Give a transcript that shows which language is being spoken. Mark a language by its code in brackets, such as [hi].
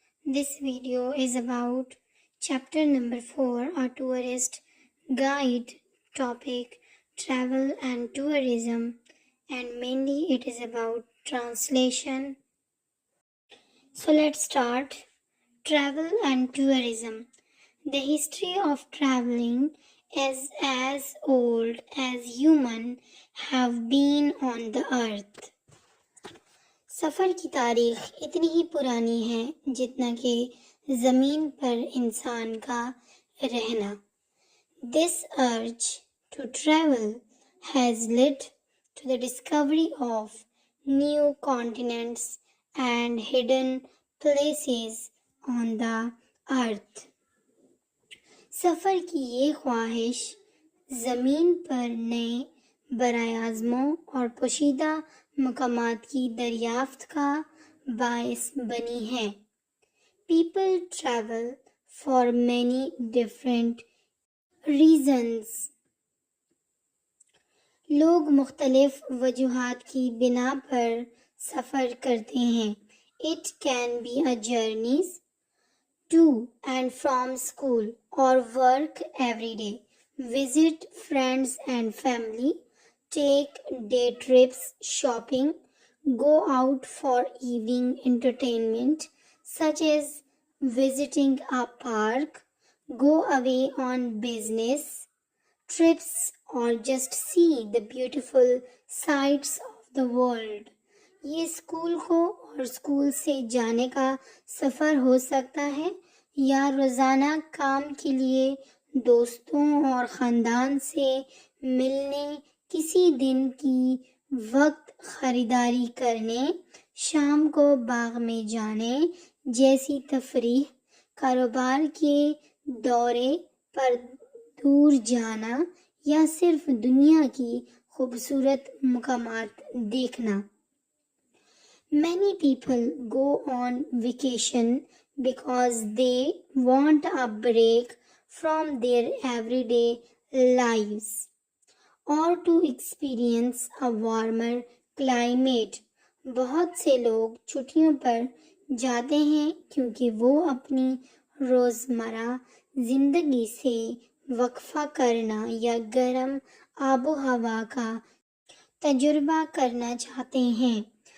[en] This video is about chapter number 4, a tourist guide topic, travel and tourism, and mainly it is about translation. So let's start. Travel and tourism. The history of traveling is as old as humans have been on the earth. [ur] سفر کی تاریخ اتنی ہی پرانی ہے جتنا کہ زمین پر انسان کا رہنا. [en] This urge to travel has led to the discovery of new continents and hidden places on the earth. [ur] سفر کی یہ خواہش زمین پر نئے براعظموں اور پوشیدہ مقامات کی دریافت کا باعث بنی ہے. [en] People travel for many different reasons. [ur] لوگ مختلف وجوہات کی بنا پر سفر کرتے ہیں. [en] It can be a journey to and from school or work every day, visit friends and family, take day trips, shopping, go out for evening entertainment such as visiting a park, go away on business trips or just see the beautiful sights of the world. [ur] یہ school کو اور school سے جانے کا سفر ہو سکتا ہے یا روزانہ کام کے لیے دوستوں اور خاندان سے ملنے، کسی دن کی وقت خریداری کرنے، شام کو باغ میں جانے جیسی تفریح، کاروبار کے دورے پر دور جانا یا صرف دنیا کی خوبصورت مقامات دیکھنا. [en] Many people go on vacation because they want a break from their everyday lives or to experience a warmer climate. [ur] بہت سے لوگ چھٹیوں پر جاتے ہیں کیونکہ وہ اپنی روزمرہ زندگی سے وقفہ کرنا یا گرم آب و ہوا کا تجربہ کرنا چاہتے ہیں.